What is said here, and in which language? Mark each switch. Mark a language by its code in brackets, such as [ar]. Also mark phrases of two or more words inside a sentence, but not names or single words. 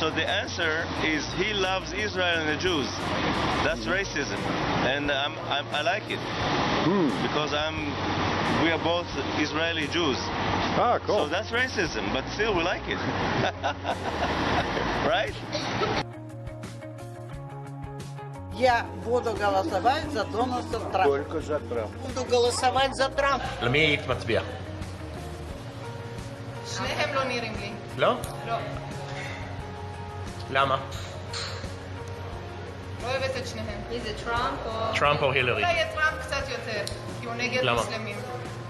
[en] So the answer is he loves Israel and the Jews. That's racism, and I like it because we are both Israeli Jews. Ah, cool. So that's racism, but still we like it, right? [ru] Я буду голосовать за Дональда Трампа. Только за Трампа. Буду голосовать за Трампа. [he] למי היית מצביע? שניהם לא נראים לי. לא? לא. למה? לא אוהבת את שניהם. מי זה, טראמפ או... טראמפ או הילרי? אולי את טראמפ קצת יותר, כי הוא נגד